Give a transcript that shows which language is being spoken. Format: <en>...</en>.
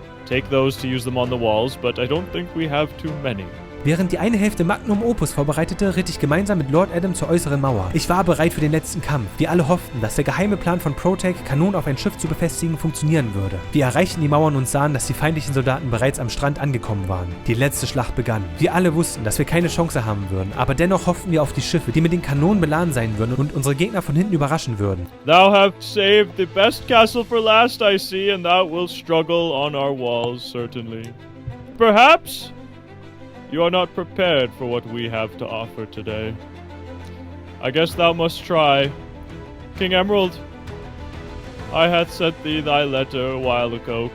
<en>Take those to use them on the walls, but I don't think we have too many.</en> <de>Während die eine Hälfte Magnum Opus vorbereitete, ritt ich gemeinsam mit Lord Adam zur äußeren Mauer. Ich war bereit für den letzten Kampf. Wir alle hofften, dass der geheime Plan von Protag, Kanonen auf ein Schiff zu befestigen, funktionieren würde. Wir erreichten die Mauern und sahen, dass die feindlichen Soldaten bereits am Strand angekommen waren. Die letzte Schlacht begann. Wir alle wussten, dass wir keine Chance haben würden, aber dennoch hofften wir auf die Schiffe, die mit den Kanonen beladen sein würden und unsere Gegner von hinten überraschen würden.</de> <en>Thou have saved the best castle for last, I see, and thou wilt struggle on our walls, certainly. Perhaps you are not prepared for what we have to offer today. I guess thou must try. King Emerald, I hath sent thee thy letter a while ago.</en>